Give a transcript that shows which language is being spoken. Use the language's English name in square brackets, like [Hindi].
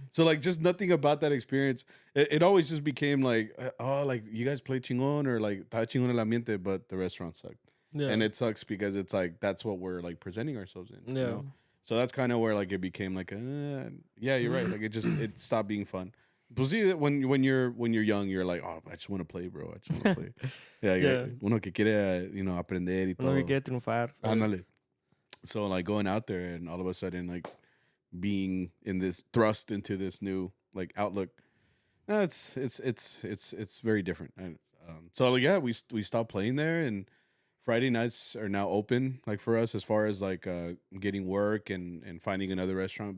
[English] So like just nothing about that experience. It always just became like, oh, like you guys play chingon or like [Spanish] ta chingon el ambiente, [English] but the restaurant sucked. Yeah. And it sucks because it's like that's what we're like presenting ourselves in, you Yeah. know. So that's kind of where like it became like, yeah, you're right. Like it stopped being fun. But see, when you're young, you're like, oh, I just want to play, bro. I just want to play. Yeah, Yeah. [Spanish] uno que quiere, aprender y todo. Uno que quiere triunfar. ¿sabes? Ándale. [English] So like going out there and all of a sudden like being in this thrust into this new like outlook, it's very different. And so like, yeah, we stopped playing there, and Friday nights are now open like for us as far as like getting work and finding another restaurant.